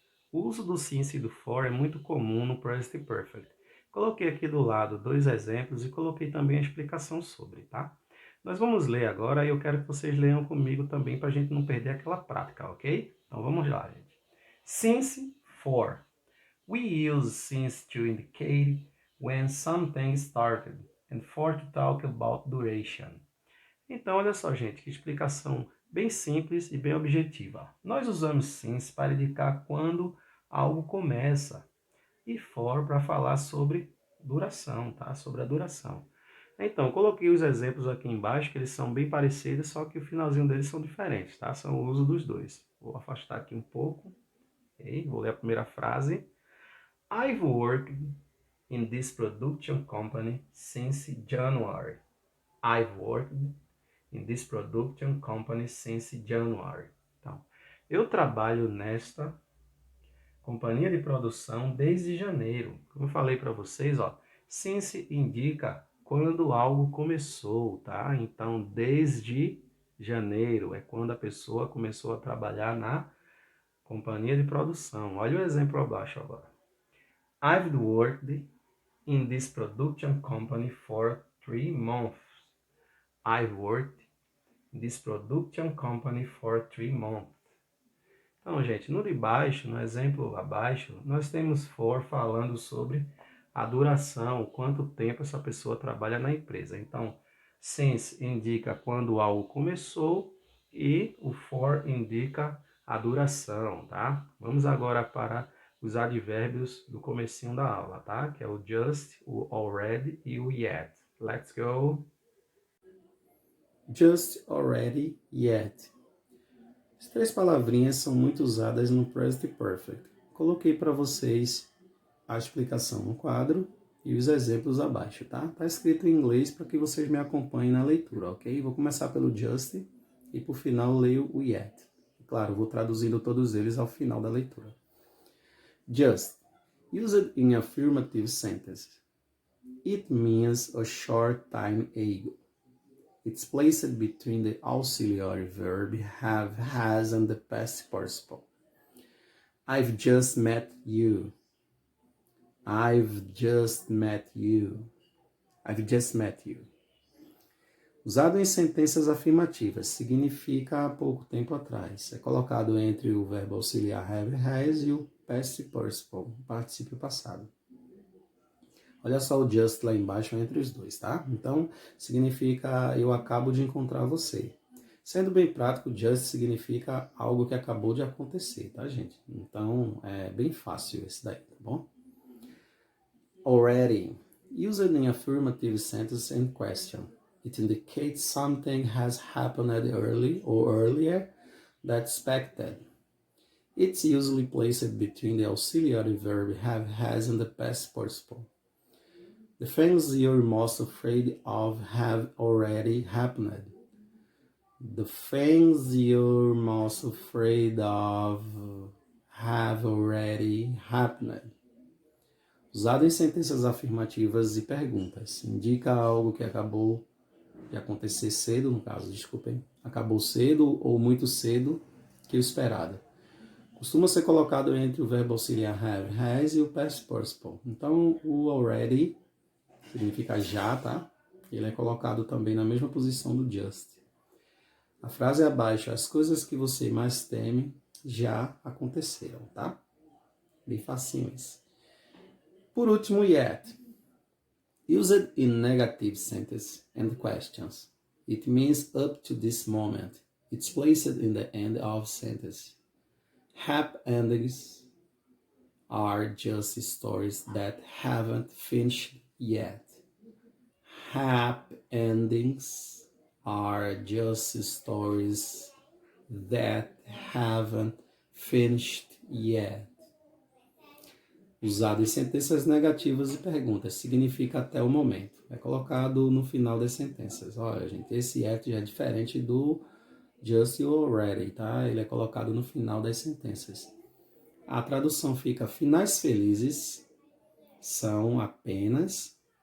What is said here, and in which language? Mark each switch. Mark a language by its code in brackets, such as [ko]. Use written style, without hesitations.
[pt] O uso do since e do for é muito comum no present perfect. Coloquei aqui do lado dois exemplos e coloquei também a explicação sobre, tá? Nós vamos ler agora e eu quero que vocês leiam comigo também para a gente não perder aquela prática, ok? Então vamos lá, gente. Since, for. [en] We use since to indicate when something started and for to talk about duration. [pt] Então, olha só, gente, que explicação bem simples e bem objetiva. Nós usamos since para indicar quando algo começa e for para falar sobre duração, tá? Sobre a duração. Então, coloquei os exemplos aqui embaixo, que eles são bem parecidos, só que o finalzinho deles são diferentes, tá? São o uso dos dois. Vou afastar aqui um pouco. Okay? Vou ler a primeira frase. [en] I've worked in this production company since January. I've worked in this production company since January. [pt] Então, eu trabalho nesta companhia de produção desde janeiro. Como eu falei para vocês, ó, since indica quando algo começou, tá? Então, desde janeiro é quando a pessoa começou a trabalhar na companhia de produção. Olha o exemplo abaixo agora. [en] I've worked in this production company for 3 months. I've worked in this production company for 3 months. [pt] Então, gente, no de baixo, no exemplo abaixo, nós temos for falando sobre a duração, quanto tempo essa pessoa trabalha na empresa. Então, since indica quando algo começou e o for indica a duração, tá? Vamos agora para os advérbios do comecinho da aula, tá? Que é o just, o already e o yet. [en] Let's go! [pt] Just, already, yet. As 3 palavrinhas são muito usadas no Present Perfect. Coloquei para vocês a explicação no quadro e os exemplos abaixo, tá? Tá escrito em inglês para que vocês me acompanhem na leitura, ok? Vou começar pelo just e por final leio o yet. Claro, vou traduzindo todos eles ao final da leitura. [en] Just, used in affirmative sentences. It means a short time ago. It's placed between the auxiliary verb have, has, and the past participle. I've just met you. I've just met you. I've just met you. [pt] Usado em sentenças afirmativas, significa há pouco tempo atrás. É colocado entre o verbo auxiliar have, has e o past participle, particípio passado. Olha só o just lá embaixo entre os dois, tá? Então, significa eu acabo de encontrar você. Sendo bem prático, just significa algo que acabou de acontecer, tá, gente? Então, é bem fácil esse daí, tá bom? [en] Already. Used in affirmative sentence and question. It indicates something has happened early or earlier than expected. It's usually placed between the auxiliary verb have, has, and the past participle. The things you're most afraid of have already happened. The things you're most afraid of have already happened. [pt] Usado em sentenças afirmativas e perguntas. Indica algo que acabou de acontecer cedo, no caso, desculpem. Acabou cedo ou muito cedo que o esperado. Costuma ser colocado entre o verbo auxiliar have, has e o past participle. Então, o already significa já, tá? Ele é colocado também na mesma posição do just. A frase abaixo, as coisas que você mais teme já aconteceram, tá? Bem facinho isso. Por último, yet. [en] Used in negative sentences and questions. It means up to this moment. It's placed in the end of sentence. Happy endings are just stories that haven't finished yet. Happy endings are just stories that haven't finished yet. [pt] Usado em sentenças negativas e perguntas, significa até o momento. É colocado no final das sentenças. Olha, gente, esse yet já é diferente do just or already, tá? Ele é colocado no final das sentenças. A tradução fica: finais felizes são apenas...